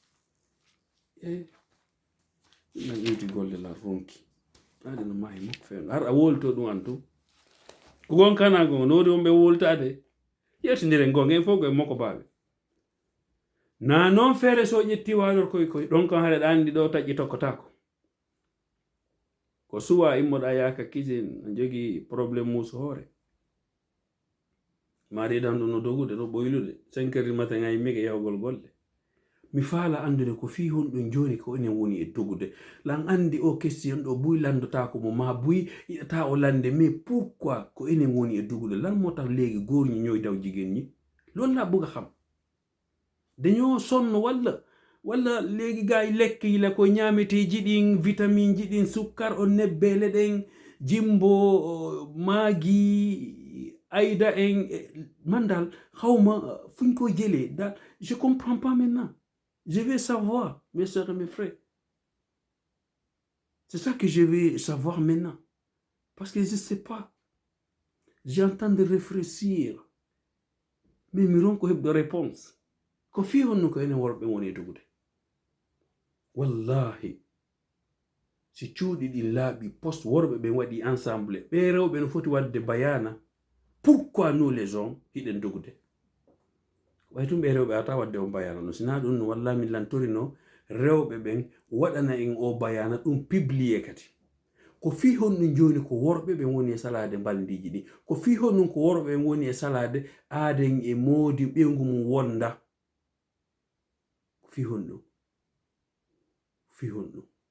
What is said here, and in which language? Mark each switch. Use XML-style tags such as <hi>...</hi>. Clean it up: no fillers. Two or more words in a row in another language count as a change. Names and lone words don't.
<ff>nan ƴewti golle la ronki ade no mahi mokko fewn har a wolto ɗum an tu ko gon kana gon nodi wonɓe woltade yettidiren gonga en fof koye moko baɓe na noon feere so ƴetti walor koye ɗon kan haɗa andi ɗo taƴƴi tokkotako ko suwa immoɗa yaka cuisine no jogi probléme musu hoore maari ɗan ɗum no dogude ɗo ɓoylude 5</ff> <fr>heures du matin</fr> <ff>ay mige yawgol golle mi faala andude ko fi honɗum joni ko enen woni e dogude lan andi o question ɗo buy landotako mo ma buy yiɗata o lande</ff> <fr>mais pourquoi</fr> <ff>ko enen woni e dogude lan</ff> <wo>moo tax léegi góor ñi ñooy daw jigéen ñi loolu laa bëgg a xam dañoo sonn walla walla léegi gaa yi lekk yi la</wo> <ff>ko ñaameteeji ɗin vitamine ji ɗin sukkar o nebbele ɗen jimbo maagi ayda en</ff> <wo>man daal xawma fuñ ko jëlee daal</wo> <fr>je comprends pas maintenant je vais savoir mes sœurs et mes frères c'est ça que je vais savoir maintenant parce que je sais pas j'ai en train de réfléchir mais</fr> <ff>mi ronko heɓɗo</ff> <fr>réponse ko</fr> <ff>fi honno ko enen worɓe woni e dogude wallahi si cuuɗi ɗin laaɓi poste worɓe ɓen waɗi ensemble ɓe rewɓe no foti wadde bayana</ff> <fr>pourquoi nous les hommes</fr> <ff>hiɗen dogude way tum ɓe rewɓe ata wadde o bayana no sina ɗum no wallahi min lantorino rewɓe ɓen waɗana en o bayana ɗum publié kadi ko fi honɗum joni ko worɓe ɓen woni e salade mbaldiji ɗi ko fi honɗum ko worɓe ɓen woni e salade aaden e moodi ɓeygu mum wonda ko fi honɗum fi honɗum</ff>